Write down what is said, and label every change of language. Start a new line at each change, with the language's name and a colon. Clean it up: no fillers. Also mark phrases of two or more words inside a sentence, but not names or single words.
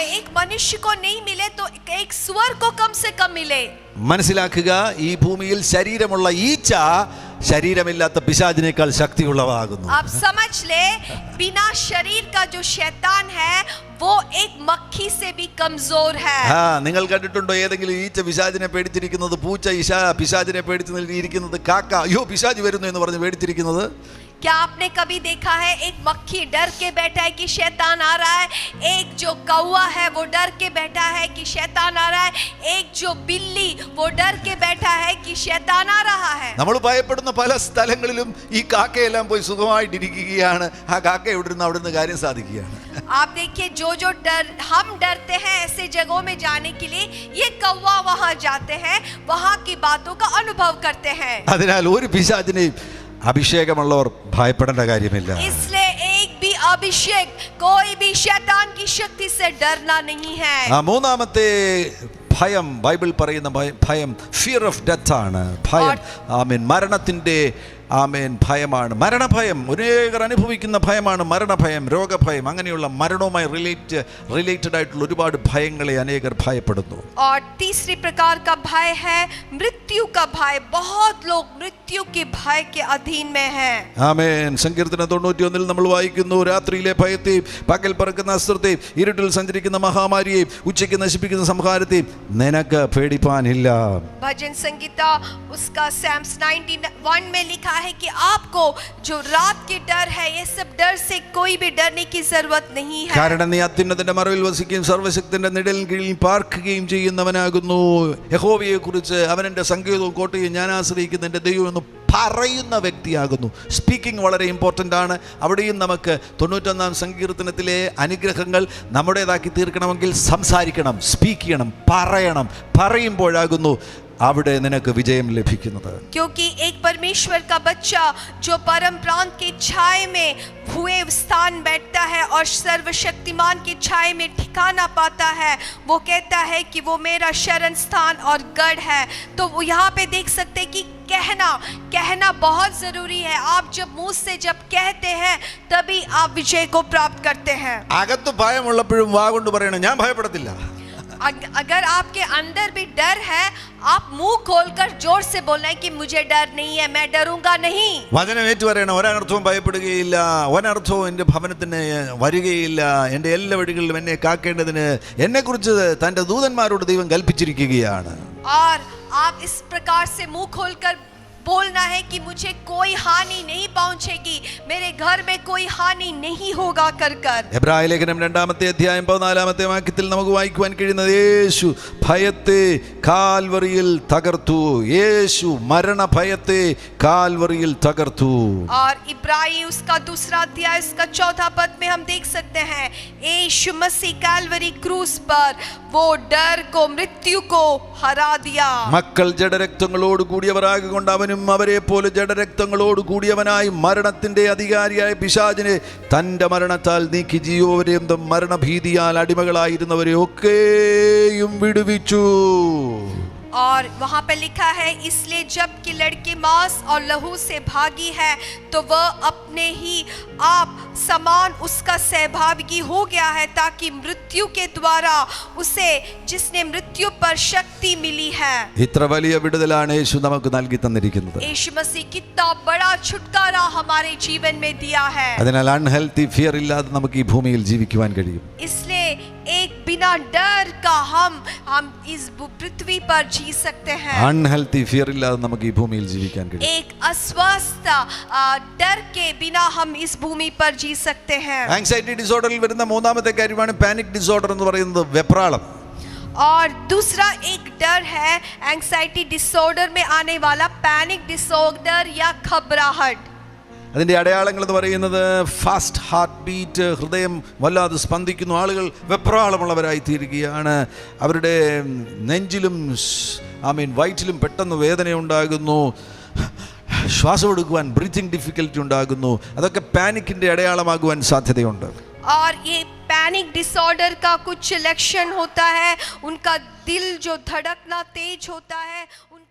Hindi: एक मनुष्य को नहीं मिले तो एक सुअर को कम से कम मिले।
Malayalam: മനസ്സിലാക്കുക, ഈ ഭൂമിയിൽ ശരീരമുള്ള ഈച്ച ശരീരമില്ലാത്ത പിശാചിനേക്കാൾ ശക്തിയുള്ളവാകുന്നു.
Hindi: आप समझ ले, बिना शरीर का जो शैतान है वो एक मक्खी से भी कमजोर है।
Malayalam: നിങ്ങൾ കണ്ടിട്ടുണ്ടോ ഏതെങ്കിലും ഈച്ച പിശാചിനെ പേടിച്ചിരിക്കുന്നത്? പൂച്ച പിശാചിനെ പേടിച്ചിരിക്കുന്നത്, കാക്ക അയ്യോ പിശാച് വരുന്നു എന്ന് പറഞ്ഞ് പേടിച്ചിരിക്കുന്നത്?
Hindi: क्या आपने कभी देखा है एक मक्खी डर के बैठा है कि शैतान आ रहा है? एक जो कौवा है वो डर के बैठा है कि शैतान आ रहा है? एक जो बिल्ली वो डर के बैठा है कि शैतान आ रहा है?
Malayalam: നമ്മൾ ഭയപ്പെടുന്ന പല സ്ഥലങ്ങളിലും ഈ കാക്കയെല്ലാം പോയി സുഖമായിട്ടിരിക്കുകയാണ്. ആ കാക്ക എവിടുന്ന് അവിടുന്ന് കാര്യം സാധിക്കുകയാണ്.
Hindi: आप देखिए जो हम डरते हैं ऐसे जगहों में जाने के लिए, ये कौवा वहां जाते हैं, वहां की बातों का अनुभव करते हैं।
Malayalam: അതിനാൽ ഒരു പിശാചിനെയും അഭിഷേകമുള്ളവർ ഭയപ്പെടേണ്ട കാര്യമില്ല.
Hindi: इसलिए एक भी अभिषेक, कोई भी शैतान की शक्ति से डरना नहीं है।
Malayalam: മൂന്നാമത്തെ ഭയം, ബൈബിൾ പറയുന്ന ഭയം
English: fear of death
Malayalam: ആണ്. ഭയം മരണത്തിന്റെ ഭയമാണ്. മരണഭയം അനേകർ അനുഭവിക്കുന്ന ഭയമാണ് മരണഭയം, രോഗഭയം. അങ്ങനെയുള്ള മരണവുമായി റിലേറ്റഡ് ആയിട്ടുള്ള ഒരുപാട് ഭയങ്ങളെ അനേകർ ഭയപ്പെടുന്നു.
Hindi: और तीसरी प्रकार का भय है मृत्यु का भय। बहुत लोग मृत्यु के भय के अधीन में हैं।
Malayalam: ആമേൻ. സങ്കീർത്തനം 91 നമ്മൾ വായിക്കുന്നു, രാത്രിയിലെ ഭയത്തെയും പകൽ പറക്കുന്ന അസ്ത്രത്തെയും ഇരുട്ടിൽ സഞ്ചരിക്കുന്ന മഹാമാരിയെയും ഉച്ചയ്ക്ക് നശിപ്പിക്കുന്ന സംഹാരത്തെയും നിനക്ക് പേടിപ്പാനില്ല.
Hindi: भजन संगीता उसका Psalms 91 में लिखा है कि आपको जो रात के डर है, ये सब डर से कोई भी डरने की जरूरत नहीं है।
Malayalam: കാരണം നീ അത്യുന്നതന്റെ മറവിൽ വസിക്കുകയും സർവശക്തന്റെ നിഴലിൻ കീഴിൽ പാർക്കുകയും ചെയ്യുന്നവനാകുന്നു. യഹോവയെ കുറിച്ച് അവൻ എൻ്റെ സങ്കേതവും കോട്ടയും ഞാൻ ആശ്രയിക്കുന്ന എൻ്റെ ദൈവം എന്ന് പറയുന്ന വ്യക്തിയാകുന്നു. സ്പീക്കിംഗ് വളരെ ഇമ്പോർട്ടൻ്റ് ആണ്. അവിടെയും നമുക്ക് 91-ാം സങ്കീർത്തനത്തിലെ അനുഗ്രഹങ്ങൾ നമ്മുടേതാക്കി തീർക്കണമെങ്കിൽ സംസാരിക്കണം, സ്പീക്ക് ചെയ്യണം, പറയുമ്പോഴാകുന്നു അവിടെ നിനക്ക് വിജയം ലഭിക്കുന്നത്.
Hindi: क्योंकि एक परमेश्वर का बच्चा जो परम प्रांत के छाए में हुए स्थान बैठता है और सर्वशक्तिमान की छाए में ठिकाना पाता है, वो कहता है कि वो मेरा शरण स्थान और गढ़ है। तो वो यहाँ पे देख सकते कि कहना बहुत जरूरी है। आप जब मुंह से जब कहते हैं तभी आप विजय को प्राप्त करते हैं।
Malayalam: അകത്ത് ഭയമുള്ളപ്പോഴും വാ കൊണ്ട് പറയണം ഞാൻ ഭയപ്പെടത്തില്ല.
Hindi: अगर आपके अंदर भी डर है, आप मुंह खोलकर जोर से बोलना है कि मुझे डर नहीं है, मैं डरूंगा नहीं।
Malayalam: വചനം ഏറ്റു പറയണം, ഒരർത്ഥവും ഭയപ്പെടുകയില്ല, ഒരർത്ഥവും എൻ്റെ ഭവനത്തിന് വരികയില്ല, എൻ്റെ എല്ലാ വഴികളിലും എന്നെ കാക്കേണ്ടതിന് എന്നെക്കുറിച്ച് തൻ്റെ ദൂതന്മാരോട് ദൈവം കൽപ്പിച്ചിരിക്കുകയാണ്.
Hindi: और आप इस प्रकार से मुंह खोलकर बोलना है कि मुझे कोई हानि नहीं पहुंचेगी, मेरे घर में कोई हानि नहीं होगा कर कर।
Malayalam: എബ്രായ ലേഖനം 2-ാമത്തെ അധ്യായം 14-ാമത്തെ വാക്യത്തിൽ നമുക്ക് വായിക്കുവാൻ കഴിയുന്നത് യേശു ഭയത്തെ കാൽവറിയിൽ തകർത്തു. യേശു മരണ ഭയത്തെ കാൽവറിയിൽ തകർത്തു.
Hindi: और इब्रानी उसका 2 अध्याय उसका 4 पद में हम देख सकते हैं यीशु मसीह काल्वरी क्रूस पर वो डर को मृत्यु को हरा दिया.
Malayalam: മക്കൾ ജഡരക്തങ്ങളോട് കൂടിയവരാകൊണ്ട് അവനും അവരെ പോലെ ജഡരക്തങ്ങളോട് കൂടിയവനായി മരണത്തിന്റെ അധികാരിയായ പിശാചിനെ തന്റെ മരണത്താൽ നീക്കി ജീവപര്യന്തം മരണഭീതിയാൽ അടിമകളായിരുന്നവരെ ഒക്കെയും വിടുവിച്ചു.
Hindi: और वहां पे लिखा है इसलिए जब कि लड़की मांस और लहू से भागी है तो वह अपने ही आप समान उसका सहभागी हो गया है, ताकि मृत्यु के द्वारा उसे जिसने मृत्यु पर शक्ति मिली है.
Malayalam: ഇത്ര വലിയ വിടുതലാണ് യേശു നമുക്ക് നൽകി തന്നിരിക്കുന്നത്.
Hindi: यीशु मसीह कितना बड़ा छुटकारा हमारे जीवन में दिया है.
Malayalam: അതിനാൽ
English: unhealthy fear
Malayalam: ഇല്ലാതെ നമുക്ക് ഈ ഭൂമിയിൽ ജീവിക്കുവാൻ കഴിയും.
Hindi: इसलिए एक बिना डर का हम इस पृथ्वी पर जी सकते हैं.
English: unhealthy fear
Malayalam: ഇല്ലാതെ നമുക്ക് ഈ ഭൂമിയിൽ ജീവിക്കാൻ കഴിയും.
Hindi: एक अस्वस्थ डर के बिना हम इस भूमि पर जी सकते हैं.
English: anxiety disorderil
Malayalam: വരുന്ന മൂന്നാമത്തെ കാര്യമാണ്
English: panic disorder
Malayalam: എന്ന് പറയുന്നത്, വെപ്രാളം.
Hindi: और दूसरा एक डर है
English: anxiety disorder
Hindi: में आने वाला
English: panic disorder
Hindi: या घबराहट.
Malayalam: അതിൻ്റെ അടയാളങ്ങൾ എന്ന് പറയുന്നത്
English: fast heart beat,
Malayalam: ഹൃദയം വല്ലാതെ സ്പന്ദിക്കുന്നു, ആളുകൾ വെപ്രാളമുള്ളവരായി തീരുകയാണ്, അവരുടെ നെഞ്ചിലും വയറ്റിലും പെട്ടെന്ന് വേദനയുണ്ടാകുന്നു, ശ്വാസം എടുക്കുവാൻ
English: breathing difficulty
Malayalam: ഉണ്ടാകുന്നു. അതൊക്കെ പാനിക്കിൻ്റെ അടയാളമാകുവാൻ സാധ്യതയുണ്ട്.
Hindi: और ये
English: panic disorder
Hindi: का कुछ लक्षण होता है, उनका दिल जो धड़कना तेज होता है,